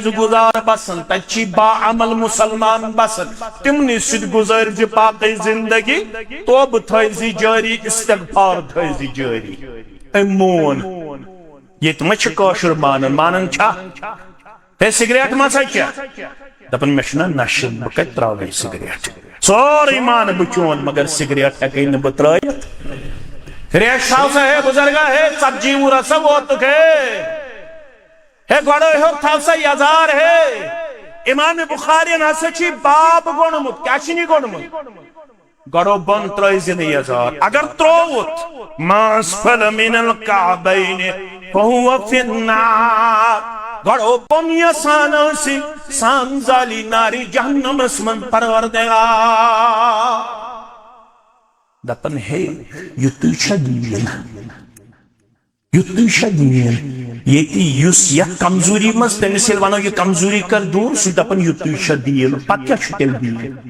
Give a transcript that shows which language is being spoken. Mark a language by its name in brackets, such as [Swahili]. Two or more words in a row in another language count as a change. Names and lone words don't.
[Kashmiri] گزار بسان تتہِ چھی باعمل مسلمان بسان تمنٕے سۭتۍ گزٲرۍ زِ باقٕے زندگی توبہ تھٲیزِ جٲری استغفار تھٲیزِ جٲری أمۍ مون ییٚتہِ ما چھِ کٲشُر مانان چھا ہے سگریٹ ما سا کیا دپن مےٚ چھُنہ نشہٕ بہٕ کتہِ تراوٕ سگریٹ سورُے مانہٕ بہٕ چون مگر سگریٹ ہیٚکے نہٕ بہٕ ترٲیِتھ ریش تھاو سا ہے بزرگا ہے ژتجی وُہر ہسا ووتُکھ ہے گۄڈٕ ہیوٚک تھاو سا یزار ہے امام بخارین ہسا چھی باب گوٚنمُت کیٛاہ چھُنی گوٚنمُت گۄڈو بۄن ترٲیزِ نہٕ یزار اگر ترووُتھ ما [Arabic] اسفل من الکعبین فہو فی النار [Kashmiri] گۄڈو بۄن یژھان ٲسِن سان زالی ناری جہنمس منٛز پروردگار دپن ہے یُتُے چھا دیٖن یُتُے چھا دیٖن ییٚتہِ یُس یتھ کمزوری منٛز تٔمِس ییٚلہِ ونو یہِ کمزوری کر دوٗر سُہ دپان یُتُے چھا دیٖن پتہٕ کیٛاہ چھُ تیٚلہِ دیٖن